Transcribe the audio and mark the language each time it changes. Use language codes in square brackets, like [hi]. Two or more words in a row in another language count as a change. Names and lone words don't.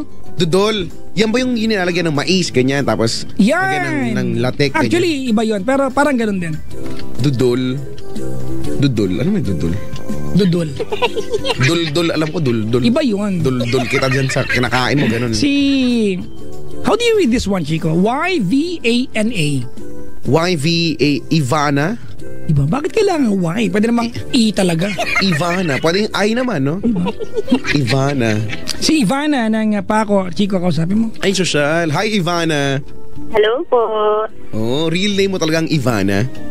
[tl] Dudol. Yan ba yung inilalagyan ng mais, ganyan, tapos lagyan ng latek? [en] Actually, [tl] ganyan. iba yun, pero parang ganun din. Dudol. Ano may dudol? Dudol. Dul, alam ko, dul. Iba yun. Dul kita dyan sa kinakain mo, ganun. [en] How do you read this one, Chico? Y-V-A-N-A. Y-V-A, Ivana? [tl] Diba? Bakit kailangan Y? Pwede namang E talaga. Ivana. Pwede yung I naman, no? Ivana. Si Ivana ng Paco, Chico, kausapin mo. Ay, social. [en] Hi, Ivana. [tl] Hello po. Oh, [en] real name [tl] mo talagang Ivana?